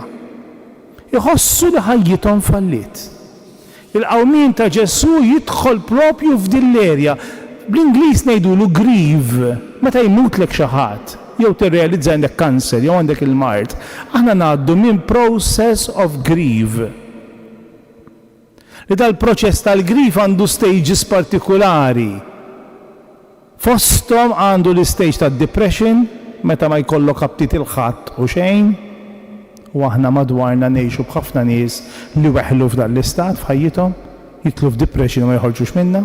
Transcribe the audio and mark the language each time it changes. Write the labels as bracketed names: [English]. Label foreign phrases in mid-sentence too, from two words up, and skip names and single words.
[Maltese] Iħossu li ħajjithom fallit. Il-qawmien ta' Ġesu jidħol propju f'din l-erja. Bl-Ingliż ngħidulu grieve, meta jmutlek xi ħadd, jew tirrealizza għandek kanser, jew għandek il-mart. Aħna ngħaddu minn [English] process of grieve. [Maltese] Li dal-proċess tal-grief għandu stages partikolari. Fosthom għandu l-istage ta' depression, meta ma jkollok abtit il-ħadd u xejn, u aħna madwarna ngħixu b'ħafna nies li weħlu f'dan l-istat f'ħajjithom, jitlu f'depression u ma jħorġux minnha.